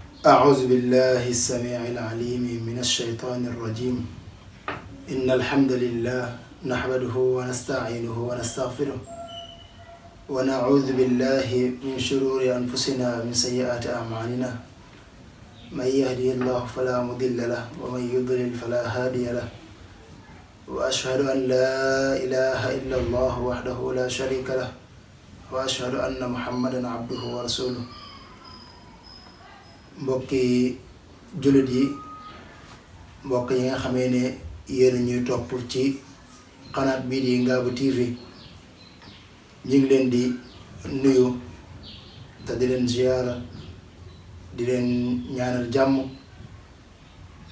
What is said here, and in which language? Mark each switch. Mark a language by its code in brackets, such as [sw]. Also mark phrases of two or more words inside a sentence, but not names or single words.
[ar] أعوذ بالله السميع العليم من الشيطان الرجيم إن الحمد لله نحمده ونستعينه ونستغفره ونعوذ بالله من شرور أنفسنا من سيئات أعمالنا من يهدي الله فلا مضل له ومن يضلل فلا هادي له وأشهد أن لا إله إلا الله وحده لا شريك له وأشهد أن محمدا عبده ورسوله [wo] mbokki jullit yi mbokk yi nga xamee ne yéen ñuy topp ci xanaat bii di Ngabou TV ñu ngi leen di nuyu te di leen ziyaara di leen ñaanal jàmm te